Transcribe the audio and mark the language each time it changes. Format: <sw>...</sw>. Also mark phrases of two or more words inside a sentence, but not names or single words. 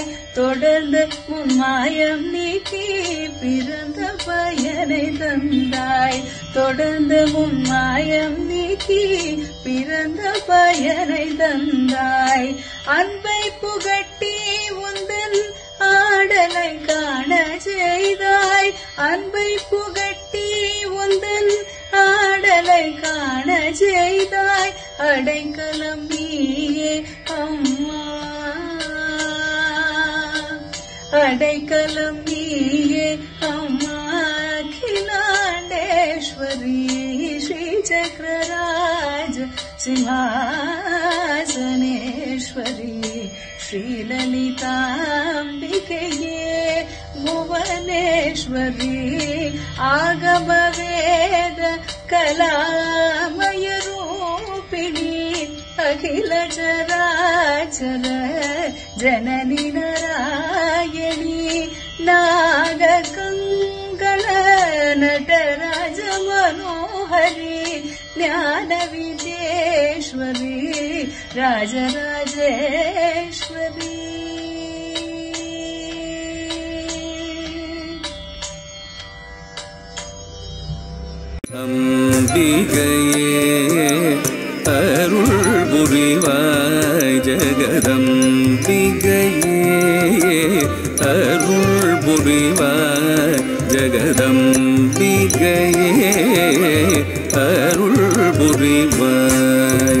<ta>தொடர்ந்து முன்மாயம் நீக்கி பிறந்த பயனை தந்தாய் தொடர்ந்து முன்மாயம் நீக்கி பிறந்த பயனை தந்தாய் அன்பை புகட்டி உந்தன் ஆடலை காண செய்தாய் அன்பை புகட்டி உந்தன் ஆடலை காண செய்தாய் அடைக்கலம் நீயே அம்மா அடைக்கலம் நீயே அம்மா அகிலாண்டேஸ்வரி श्रीचक्रराज</ta> <sa>सिंहासनेश्वरी श्रीललिताम्बिके भुवनेश्वरी आगमवेद कलामय रूपिणी अखिल चराचर जननी नारायणी नागकङ्कण नटराज मनोहरी ज्ञान विदेश्वरी राजराजेश्वरी</sa> <ta>அம்பிகையே அருள் புரிவாய் ஜெகதம்பிகையே அருள் புரிவாய் ஜெகதம்பிகையே அருள் புரிவாய்</ta>